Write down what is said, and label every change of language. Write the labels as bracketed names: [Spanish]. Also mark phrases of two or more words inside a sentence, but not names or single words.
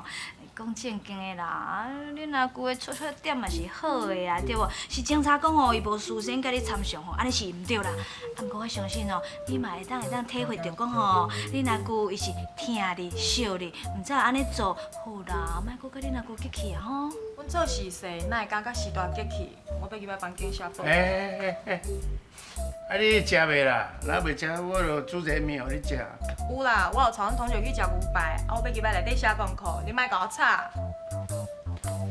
[Min Nan Chinese] 讲正经的啦，恁阿舅的出发点嘛是好的啊，对无？是警察讲吼，伊无事先甲你参详吼，安尼是毋对啦。毋过我相信哦，你嘛会当体会着讲吼，恁阿舅伊是疼你、惜你，毋知安尼做好啦，莫阁甲恁阿舅激气啊吼。阮做事细，哪会感觉时大激气？我要入来房间写报。你食未啦？若袂食，我就煮一个面互你食。有啦，我有带阮同学去食牛排，我要入来内底写功课，你莫甲我吵。